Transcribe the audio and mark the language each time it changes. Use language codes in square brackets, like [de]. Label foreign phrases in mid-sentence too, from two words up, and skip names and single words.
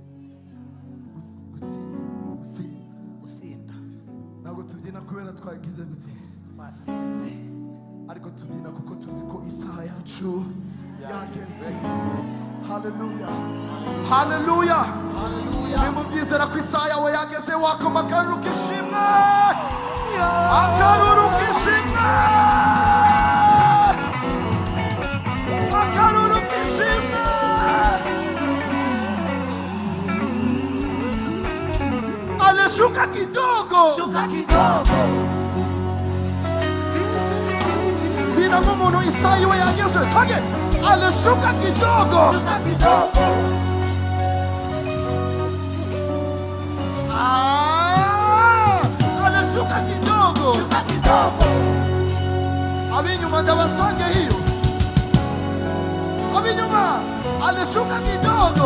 [rw] Usinda. Ntabwo tubyina kubera twagize gute? Basinze. Ariko tubyina kuko tuzi ko isaha yacu yageze. Hallelujah. Hallelujah. Nimubyizera ko isaha yawe yageze wakoma akaruru k'ishimwe. Akaruru k'ishimwe. Akaruru k'ishimwe. [sw] Alishuka kidogo. Shuka kidogo. [rw] Zina nk'umuntu isaha yiwe yageze. [sw] Tage. Alishuka kidogo. Shuka kidogo. Alishuka kidogo. Shuka kidogo. [rw] Abinyuma ndabasange hiyo. Abinyuma [sw] alishuka kidogo.